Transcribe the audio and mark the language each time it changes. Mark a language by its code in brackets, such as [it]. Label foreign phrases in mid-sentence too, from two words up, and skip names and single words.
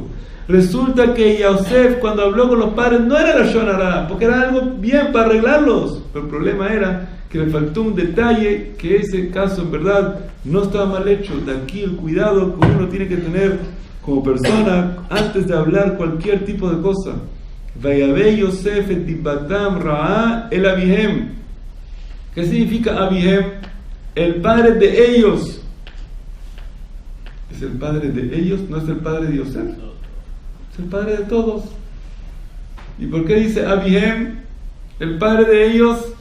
[es] Resulta que Yosef, cuando habló con los padres, no era [he] לשון הרע, [es] porque era algo bien para arreglarlos. Pero el problema era que le faltó un detalle, que ese caso en verdad no estaba mal hecho. De aquí el cuidado que uno tiene que tener como persona antes de hablar cualquier tipo de cosa. [he] ויבא יוסף את דבתם רעה אל אביהם. [es] ¿Qué significa abihem? El padre de ellos. ¿Es el padre de ellos? ¿No es el padre de Yosef? Es el padre de todos. ¿Y por qué dice abihem? El padre de ellos.